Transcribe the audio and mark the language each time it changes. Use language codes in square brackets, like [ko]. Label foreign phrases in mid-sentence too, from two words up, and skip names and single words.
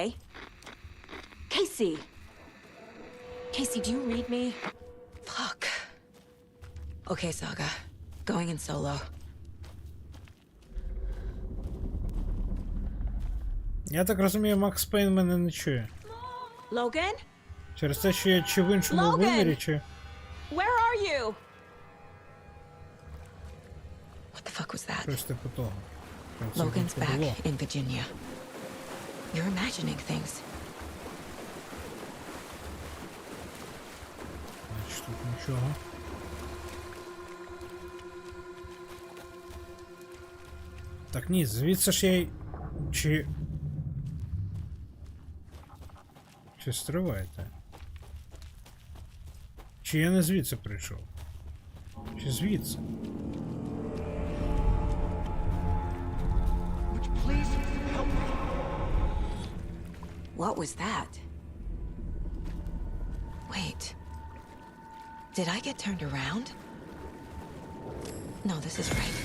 [en] Casey! Casey, do you read me? Fuck. Okay, Saga. Going in solo. [uk] Я так розумію, Макс Пейн мене не чує. [en] Logan? [uk] Через те, що я чи в іншому [en] Logan! [uk] вимірі, чи... [en] Where are you? What the fuck was that? [uk] Щось типу того. [en] Logan's back in Virginia. You're imagining things. [uk] Значить, тут нічого. Так ні, звідси ж я й... Чи стриваєте? Чи я не звідси прийшов? Чи звідси? [en] What was that? Did I get turned around? No, this is right.